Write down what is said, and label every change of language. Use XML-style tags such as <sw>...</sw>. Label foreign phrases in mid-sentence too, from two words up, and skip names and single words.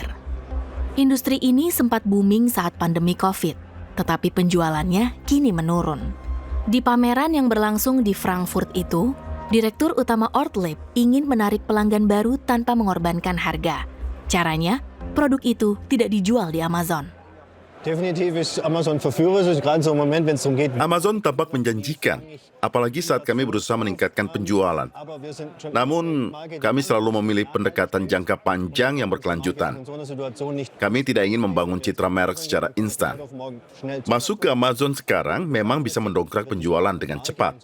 <id>Industri ini sempat booming saat pandemi COVID, tetapi penjualannya kini menurun. Di pameran yang berlangsung di Frankfurt itu, Direktur Utama Ortlieb ingin menarik pelanggan baru tanpa mengorbankan harga. Caranya, produk itu tidak dijual di Amazon.</id> <de>Definitiv ist Amazon verführerisch, gerade so im Moment, wenn es darum geht.</de> <id>Amazon tampak menjanjikan, apalagi saat kami berusaha meningkatkan penjualan. Namun, kami selalu memilih pendekatan jangka panjang yang berkelanjutan. Kami tidak ingin membangun citra merek secara instan. Masuk ke Amazon sekarang memang bisa mendongkrak penjualan dengan cepat.</id>